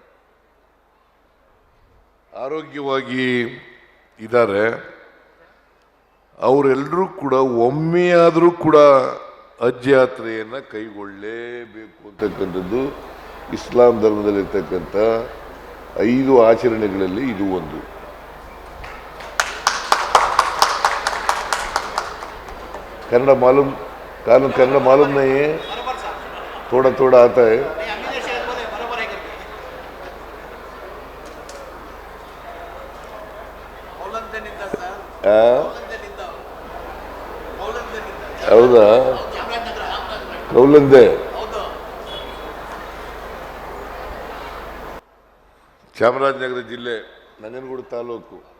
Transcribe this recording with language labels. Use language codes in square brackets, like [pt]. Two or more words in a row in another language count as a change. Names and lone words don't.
[kn] ಆರೋಗ್ಯವಾಗಿ ಇದ್ದಾರೆ, ಅವರೆಲ್ಲರೂ ಕೂಡ ಒಮ್ಮೆಯಾದರೂ ಕೂಡ ಹಜ್ ಯಾತ್ರೆಯನ್ನು ಕೈಗೊಳ್ಳಲೇಬೇಕು ಅಂತಕ್ಕಂಥದ್ದು ಇಸ್ಲಾಂ ಧರ್ಮದಲ್ಲಿರ್ತಕ್ಕಂಥ 5 ಆಚರಣೆಗಳಲ್ಲಿ ಇದು ಒಂದು. [hi] कन्नड़ मालूम कन्नड़ मालूम नहीं है, थोड़ा थोड़ा आता है. [kn] ಹೌದಾ? ಕೌಲಂದೆ ಚಾಮರಾಜನಗರ ಜಿಲ್ಲೆ, ನಂಜನಗೂಡು ತಾಲೂಕು.